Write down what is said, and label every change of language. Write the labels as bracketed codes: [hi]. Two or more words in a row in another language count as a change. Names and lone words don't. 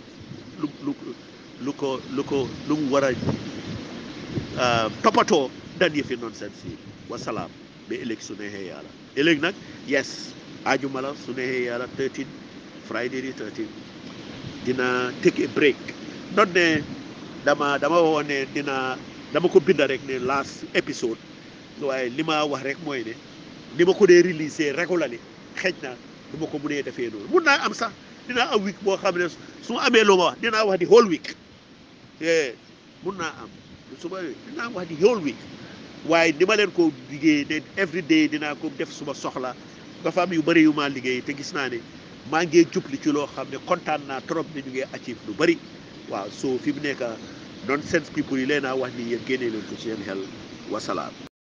[wo] mu war a toppatoo dan yëfi nonsense yi wasalaam ba ëllëg su neexee yàlla ëllëg nag yes ajuma la su neexee yàlla 13 Friday di 13 dina [en] take a break not [wo] ne dama waxoon ne dama ko binda rek ne [en] last episode [wo] waaye li ma wax rek mooy ne ni ma ko dee [en] release regularly [wo] xëj na du ma ko mënee defee noonu mun naa am sax dinaa am week boo xam ne su ma amee lu ma wax dinaa wax di [en] whole week [wo] mun naa am dinaa wax di [en] whole week [wo] waaye ni ma leen ko liggéey ne every day dinaa ko def suma soxla dafa am yu bëri yu ma liggéey te gis naa ne maa ngi jubli ci loo xam ne kontaan naa trop ne ñu ngi achieve lu bëri waaw so fi mu nekk [en] nonsense people [wo] yi leen a wax ni yéen génnee leen ko ci seen xel wasalaam